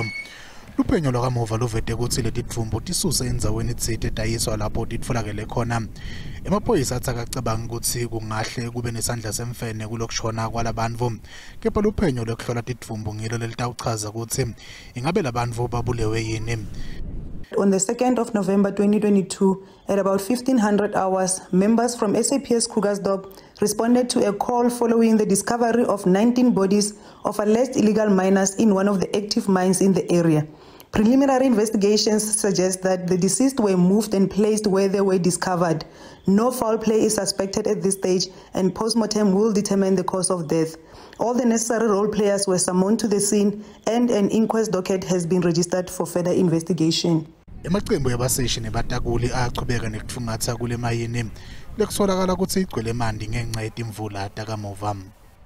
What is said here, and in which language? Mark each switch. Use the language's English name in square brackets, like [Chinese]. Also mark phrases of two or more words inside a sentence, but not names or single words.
[Swati] Luphenyo lwakamuva luvete kutsi letidvumbu tisuse endzaweni tsite tayiswa lapho titfolakele khona. Emaphoyisa atsakacabanga kutsi kungahle kube nesandla semfene kulokushona kwalabantfu. Kepha luphenyo lwekuhlola tidvumbu ngilo lelitawuchaza kutsi ingabe labantfu babulewe yini. [English] On the 2nd of November 2022, at about 1500 hours, members from SABC Krugersdorp responded to a call following the discovery of 19 bodies of alleged illegal miners in one of the active mines in the area. Preliminary investigations suggest that the deceased were moved and placed where they were discovered. No foul play is suspected at this stage, and post-mortem will determine the cause of death. All the necessary role players were summoned to the scene, and an inquest docket has been registered for further investigation. [Swati] Emacembu yabaseshi nebatakuli achubeka nekutfungatsa kule emayini lekutfolakala kutsi igcwele emanti ngenxa yetimvula takamuva.